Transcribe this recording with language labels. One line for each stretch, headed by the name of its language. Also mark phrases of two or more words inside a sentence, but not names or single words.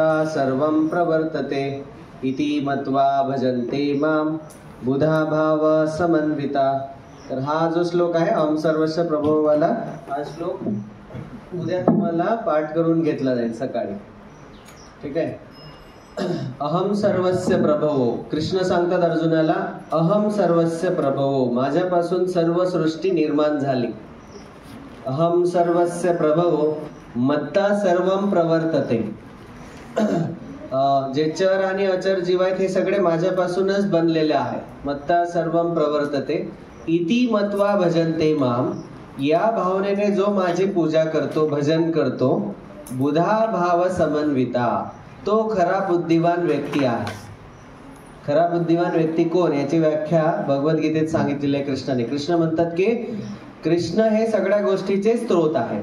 Sanskrit: सर्वं प्रवर्तते इति मत्वा भजन्ते मां बुधा भाव समन्विता.
Marathi: तर हा जो श्लोक आहे
Sanskrit: अहम सर्वस्य प्रभवो
Marathi: वाला, हा श्लोक उद्या तुम्हाला पाठ करून घेतला जाईल सकाळी. ठीक आहे?
Sanskrit: अहम सर्वस्य प्रभवो.
Marathi: कृष्ण सांगतात अर्जुनाला,
Sanskrit: अहम सर्वस्य प्रभवो,
Marathi: माझ्यापासून सर्व सृष्टी निर्माण झाली.
Sanskrit: अहम सर्वस्य प्रभवो मत्ता सर्वं प्रवर्तते.
Marathi: जे चर आणि अचर जीव आहेत हे सगळे माझ्यापासूनच बनलेले आहेत.
Sanskrit: मत्ता सर्वं प्रवर्तते इति मत्वा भजन्ते माम,
Marathi: या भावनेने जो माझी पूजा करतो, भजन करतो,
Sanskrit: बुधा भाव समन्विता,
Marathi: तो खरा बुद्धिवान व्यक्ती आहे. खरा बुद्धिवान व्यक्ती कोण? याची व्याख्या भगवद्गीतेत सांगितलेली आहे कृष्णाने. कृष्ण म्हणतात की कृष्ण हे सगळ्या गोष्टीचे स्त्रोत आहेत.